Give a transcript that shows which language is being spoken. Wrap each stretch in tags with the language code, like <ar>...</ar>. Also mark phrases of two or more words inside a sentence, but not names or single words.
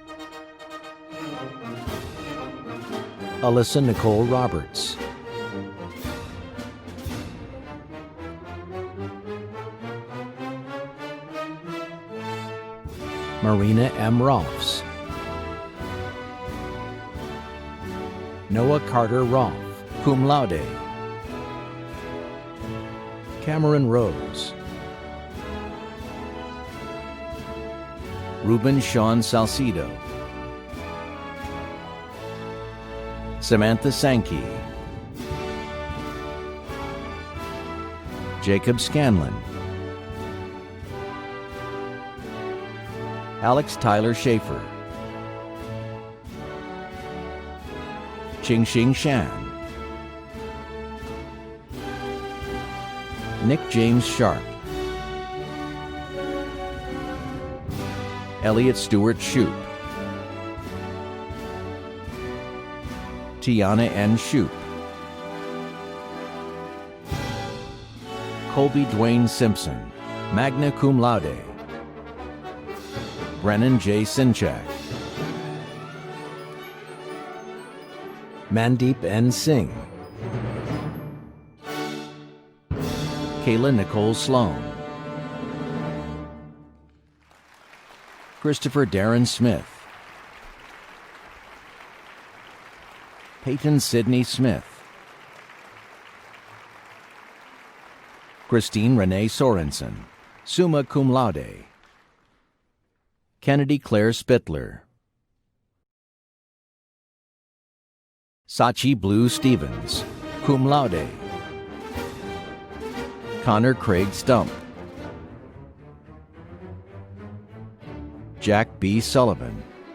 <en>Alyssa Nicole Roberts. Marina M. Rolfs. Noah Carter Rolfe,</en> <la>cum laude.</la> <en>Cameron Rose. Ruben Sean Salcido. Samantha Sankey. Jacob Scanlon. Alex Tyler Schaefer. Qingxing Shan. Nick James Sharp. Elliot Stewart Shoup. Tiana N. Shoup. Colby Dwayne Simpson,</en> <la>magna cum laude.</la> <en>Brennan J. Sinchak. Mandeep N. Singh. Kayla Nicole Sloan. Christopher Darren Smith. Peyton Sidney Smith. Christine Renee Sorensen,</en> <la>summa cum laude.</la> <en>Kennedy Claire Spittler. Sachi Blue Stevens,</en> <la>cum laude.</la> <en>Connor Craig Stump. Jack B. Sullivan.</en>